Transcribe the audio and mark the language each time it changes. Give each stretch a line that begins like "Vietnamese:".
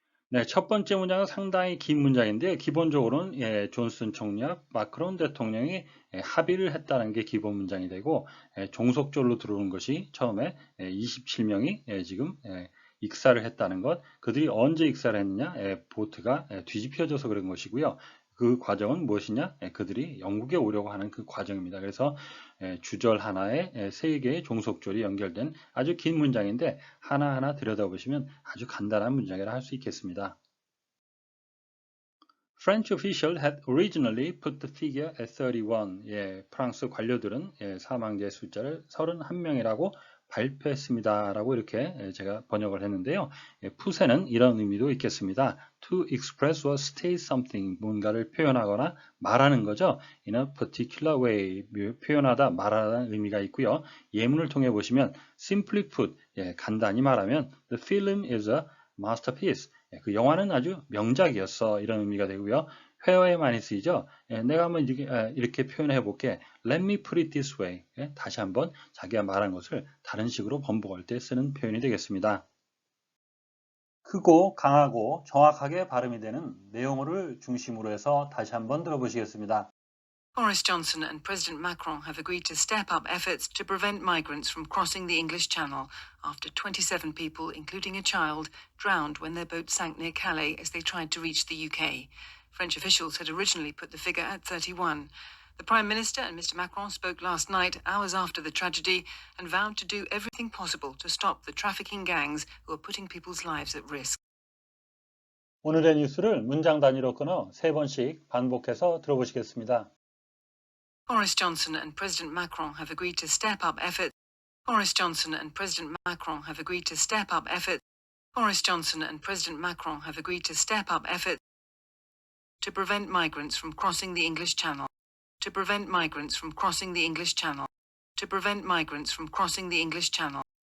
Korean: 네, 첫 번째 문장은 상당히 긴 문장인데요. 기본적으로는 존슨 총리와 마크론 대통령이 합의를 했다는 게 기본 문장이 되고 종속절로 들어오는 것이 처음에 27명이 지금 익사를 했다는 것, 그들이 언제 익사를 했느냐, 보트가 뒤집혀져서 그런 것이고요. 그 과정은 무엇이냐? 그들이 영국에 오려고 하는 그 과정입니다. 그래서 주절 하나에 3개의 종속절이 연결된 아주 긴 문장인데 하나하나 들여다보시면 아주 간단한 문장이라 할 수 있겠습니다.
English: French officials had originally put the figure at 31.
Korean: 프랑스 관료들은 사망자의 숫자를 31명이라고 발표했습니다. 라고 이렇게 제가 번역을 했는데요. 푸세는 이런 의미도 있겠습니다.
English: To express or state something,
Korean: 뭔가를 표현하거나 말하는 거죠.
English: In a particular way,
Korean: 표현하다, 말하다는 의미가 있고요. 예문을 통해 보시면
English: simply put,
Korean: 간단히 말하면
English: the film is a masterpiece.
Korean: 그 영화는 아주 명작이었어. 이런 의미가 되고요. 회화에 많이 쓰이죠. 내가 한번 이렇게 표현해 볼게.
English: Let me put it this way.
Korean: 다시 한번 자기가 말한 것을 다른 식으로 번복할 때 쓰는 표현이 되겠습니다. 크고 강하고 정확하게 발음이 되는 내용어를 중심으로 해서 다시 한번 들어보시겠습니다.
English: Boris Johnson and President Macron have agreed to step up efforts to prevent migrants from crossing the English Channel after 27 people, including a child, drowned when their boat sank near Calais as they tried to reach the UK. French officials had originally put the figure at 31. The Prime Minister and Mr. Macron spoke last night, hours after the tragedy, and vowed to do everything possible to stop the trafficking gangs who are putting people's lives at risk.
Korean: 오늘의 뉴스를 문장 단위로 끊어 3번씩 반복해서 들어보시겠습니다.
English: Boris Johnson and President Macron have agreed to step up efforts. Boris Johnson and President Macron have agreed to step up efforts. Boris Johnson and President Macron have agreed to step up efforts to prevent migrants from crossing the English Channel. To prevent migrants from crossing the English Channel. To prevent migrants from crossing the English Channel.